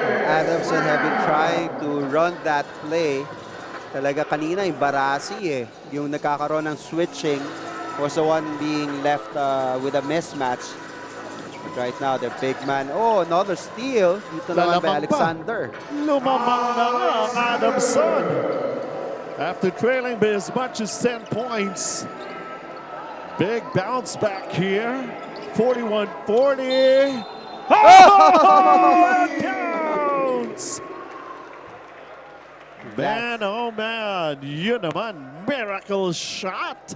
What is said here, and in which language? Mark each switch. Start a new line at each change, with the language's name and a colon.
English: Adamson have been trying to run that play.
Filipino: Talaga kanina yung Barasi eh. Yung nagkakaroon ng
English: switching was the one being left with a mismatch. But right now, the big man. Oh, another steal.
Filipino: Dito naman
English: by Alexander.
Filipino: Lumamang na nga ang Adamson.
English: After trailing by as much as 10 points. Big bounce back here. 41-40. Oh! Counts! Man, oh man.
Filipino: Yun naman.
English: Miracle shot.